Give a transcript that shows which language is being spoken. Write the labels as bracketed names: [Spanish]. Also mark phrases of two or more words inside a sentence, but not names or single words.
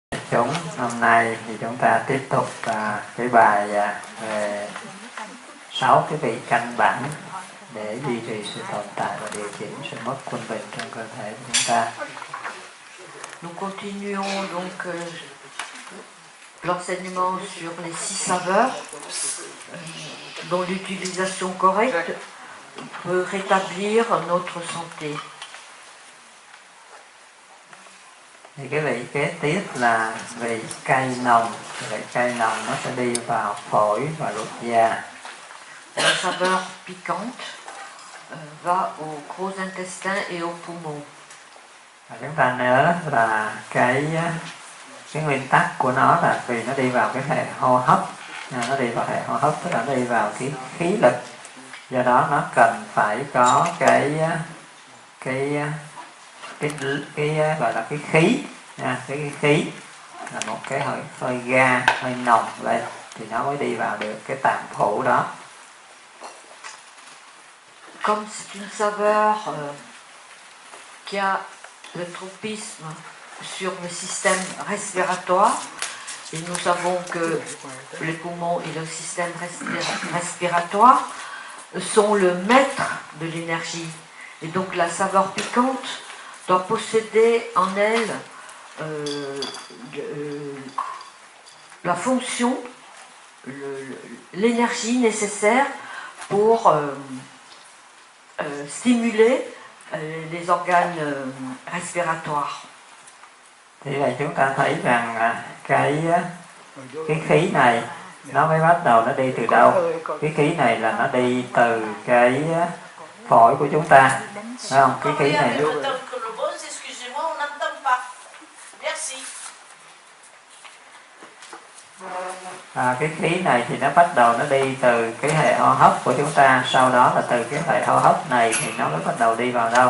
[Vietnamese] chúng, hôm nay thì chúng ta tiếp tục cái bài về 6 cái vị căn bản để duy trì sự tồn tại và điều chỉnh sự mất quân bình trong cơ thể của chúng ta. [French] Nous continuons donc l'enseignement sur les 6 saveurs dont l'utilisation correcte peut rétablir notre santé. [Vietnamese] Thì cái vị kế tiếp là vị cay nồng. Vị cay nồng nó sẽ đi vào phổi và ruột già. [French] La saveur piquante va aux gros intestins et aux poumons. [Vietnamese] Và chúng ta nhớ là cái nguyên tắc của nó là vì nó đi vào cái hệ hô hấp, nó đi vào hệ hô hấp tức là nó đi vào cái khí lực, do đó nó cần phải có cái gọi là cái khí, cái khí là một cái hơi ga, hơi nồng lên thì nó mới đi vào được cái tạng phủ đó. [French] Comme c'est une saveur qui a le tropisme sur le système respiratoire, et nous savons que les poumons et le système respiratoire sont le maître de l'énergie. Et donc la saveur piquante doit posséder en elle la fonction, l'énergie nécessaire pour stimuler les organes respiratoires. [Vietnamese] Thì vậy chúng ta thấy rằng cái khí này nó mới bắt đầu nó đi từ đâu? Cái khí này là nó đi từ cái phổi của chúng ta, phải không? Cái khí này cái khí này thì nó bắt đầu nó đi từ cái hệ hô hấp của chúng ta, sau đó là từ cái hệ hô hấp này thì nó mới bắt đầu đi vào đâu?